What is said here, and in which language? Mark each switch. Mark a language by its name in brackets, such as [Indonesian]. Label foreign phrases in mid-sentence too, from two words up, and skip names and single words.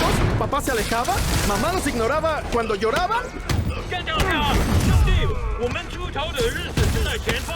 [Spanish] ¿Papá se alejaba? ¿Mamá los ignoraba cuando lloraban? [Chinese] 干掉他！兄弟，我们出逃的日子就在前方。